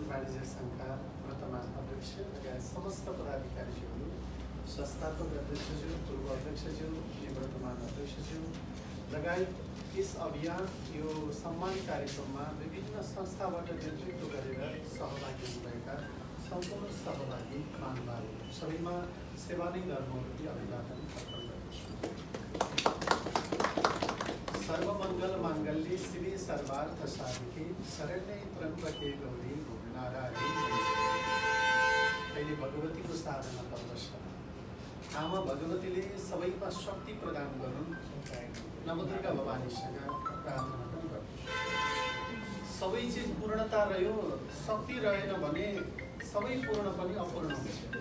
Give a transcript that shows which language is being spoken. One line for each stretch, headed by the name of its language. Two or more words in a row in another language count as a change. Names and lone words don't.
Nepali: वाणिज्य सङ्घका वर्तमान अध्यक्ष लगायत समस्त पदाधिकारीज्यू, संस्थापक अध्यक्षज्यू, पूर्व अध्यक्षज्यू, निवर्तमान अध्यक्षज्यू लगायत यस अभियान यो सम्मान कार्यक्रममा विभिन्न संस्थाबाट नेतृत्व गरेर सहभागी हुनुभएका सम्पूर्ण सहभागी महानुभावहरू सबैमा सेवा नै धर्मवती अभिवादन अर्पण गर्दछु।
Sanskrit: सर्वमङ्गल माङ्गल्ये शिवे सर्वार्थ साधिके शरण्ये त्र्यम्बके गौरी नारायणी नमोस्तुते।
Nepali: अहिले भगवतीको साधना पर्व छ। आमा भगवतीले सबैमा शक्ति प्रदान गरून्, नवदुर्गा भवानीसँग प्रार्थना पनि गर्दछु। सबै चिज पूर्णता रह्यो, शक्ति रहेन भने सबै पूर्ण पनि अपूर्ण हुन्छ।